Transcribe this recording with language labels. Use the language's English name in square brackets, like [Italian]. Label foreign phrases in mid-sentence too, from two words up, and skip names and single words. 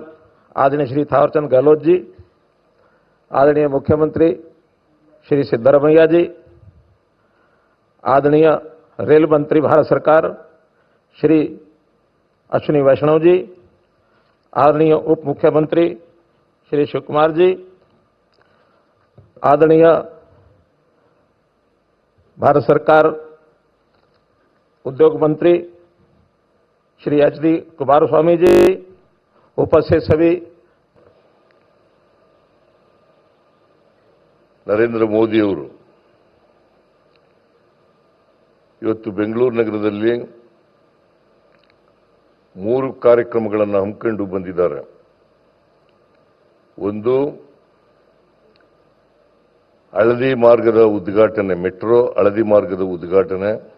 [Hindi] आदरणीय श्री थावरचंद गहलोत जी, आदरणीय मुख्यमंत्री श्री सिद्धरामैया जी, आदरणीय रेल मंत्री भारत सरकार श्री अश्विनी वैष्णव जी, आदरणीय उप मुख्यमंत्री श्री शिव कुमार जी, आदरणीय भारत सरकार उद्योग मंत्री श्री एच.डी. कुमारस्वामी जी, उपस्थित सभी [Kannada] ನರೇಂದ್ರ ಮೋದಿಯವರು ಇವತ್ತು ಬೆಂಗಳೂರು ನಗರದಲ್ಲಿ 3 ಕಾರ್ಯಕ್ರಮಗಳನ್ನು ಹಮ್ಮಿಕೊಂಡು ಬಂದಿದ್ದಾರೆ. ಒಂದು, ಹಳದಿ ಮಾರ್ಗದ ಉದ್ಘಾಟನೆ, ಮೆಟ್ರೋ ಹಳದಿ ಮಾರ್ಗದ ಉದ್ಘಾಟನೆ.